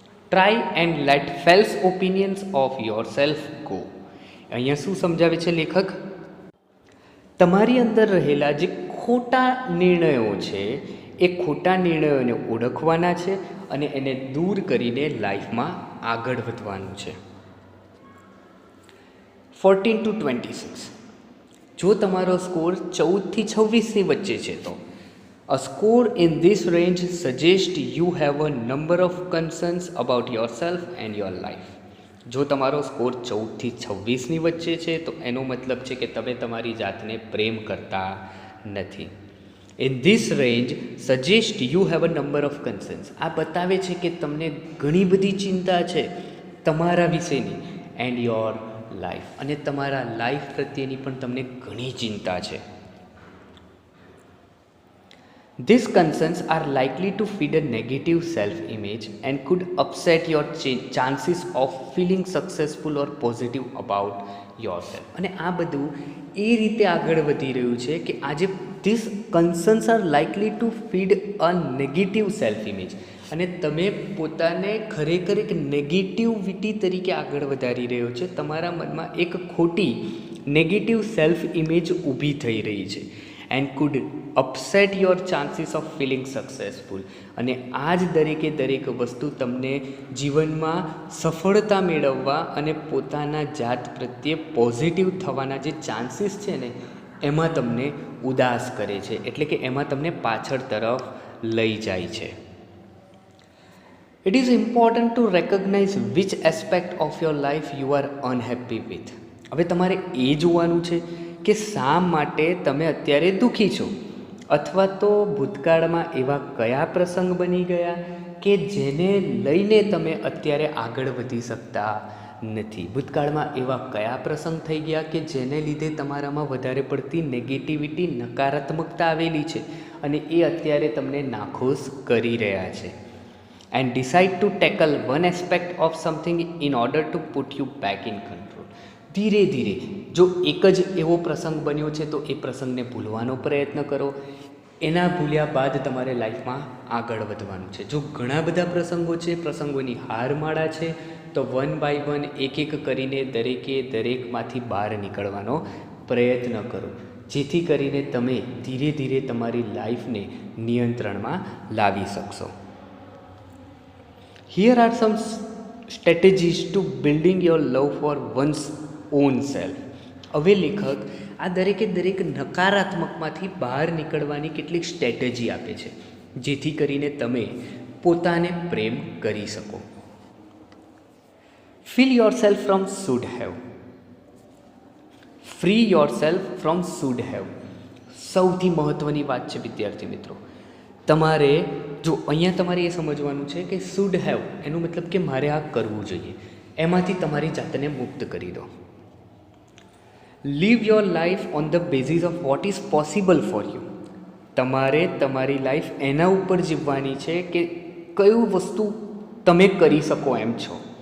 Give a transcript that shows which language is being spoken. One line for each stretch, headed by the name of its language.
English: Try and let false opinions of yourself go.
Gujarati: અહીંયા શું સમજાવે છે લેખક? તમારી અંદર રહેલા જે ખોટા નિર્ણયો છે એ ખોટા નિર્ણયોને ઓળખવાના છે અને એને દૂર કરીને લાઈફમાં આગળ વધવાનું છે.
English: 14 to 26
Gujarati: જો તમારો સ્કોર 14 થી 26ની વચ્ચે છે તો
English: a score in this range suggests you have a number of concerns about yourself and your life.
Gujarati: જો તમારો સ્કોર 14 થી 26ની વચ્ચે છે તો એનો મતલબ છે કે તમે તમારી જાતને પ્રેમ કરતા નથી.
English: In this range suggest you have a number of concerns.
Gujarati: આ બતાવે છે કે તમને ઘણી બધી ચિંતા છે તમારા વિશેની
English: and your life,
Gujarati: અને તમારા લાઈફ પ્રત્યેની પણ તમને ઘણી ચિંતા છે.
English: These concerns are likely to feed a negative self-image and could upset your chances of feeling successful or positive about yourself.
Gujarati: અને આ બધું એ રીતે આગળ વધી રહ્યું છે કે આજે
English: these concerns are likely to feed a negative self-image,
Gujarati: અને તમે પોતાને ખરેખર એક નેગેટિવિટી તરીકે આગળ વધારી રહ્યો છે. તમારા મનમાં એક ખોટી નેગેટિવ સેલ્ફ ઇમેજ ઊભી થઈ રહી છે.
English: And could upset your chances of feeling successful.
Gujarati: અને આ જ દરેક વસ્તુ તમને જીવનમાં સફળતા મેળવવા અને પોતાના જાત પ્રત્યે પોઝિટિવ થવાના જે ચાન્સીસ છે ને એમાં તમને ઉદાસ કરે છે, એટલે કે એમાં તમને પાછળ તરફ લઈ જાય છે.
English: It is important to recognize which aspect of your life you are unhappy with.
Gujarati: હવે તમારે એ જોવાનું છે કે શા માટે તમે અત્યારે દુઃખી છો, અથવા તો ભૂતકાળમાં એવા કયા પ્રસંગ બની ગયા કે જેને લઈને તમે અત્યારે આગળ વધી શકતા નથી. ભૂતકાળમાં એવા કયા પ્રસંગ થઈ ગયા કે જેને લીધે તમારામાં વધારે પડતી નેગેટિવિટી, નકારાત્મકતા આવેલી છે અને એ અત્યારે તમને નાખુશ કરી રહ્યા છે.
English: And decide to tackle one aspect of something in order to put you back in control.
Gujarati: ધીરે ધીરે જો એક જ એવો પ્રસંગ બન્યો છે તો એ પ્રસંગને ભૂલવાનો પ્રયત્ન કરો. એના ભૂલ્યા બાદ તમારે લાઈફમાં આગળ વધવાનું છે. જો ઘણા બધા પ્રસંગો છે, પ્રસંગોની હારમાળા છે, તો 1 by 1 એક કરીને દરેકમાંથી બહાર નીકળવાનો પ્રયત્ન કરો, જેથી કરીને તમે ધીરે ધીરે તમારી લાઈફને નિયંત્રણમાં લાવી શકશો.
English: Here are some strategies to building your love for one's own self.
Gujarati: હવે લેખક આ દરેક નકારાત્મકમાંથી બહાર નીકળવાની કેટલીક સ્ટ્રેટેજી આપે છે, જેથી કરીને તમે પોતાને પ્રેમ કરી શકો.
English: Feel yourself from should have. Free yourself from should have.
Gujarati: સૌથી મહત્ત્વની વાત છે વિદ્યાર્થી મિત્રો. તમારે જો અહીંયા તમારે એ સમજવાનું છે કે શુડ હેવ એનો મતલબ કે મારે આ કરવું જોઈએ, એમાંથી તમારી જાતને મુક્ત કરી દો.
English: Live your life on the basis of what is possible for you.
Gujarati: તમારે તમારી લાઈફ એના ઉપર જીવવાની છે કે કયું વસ્તુ તમે કરી શકો એમ છો.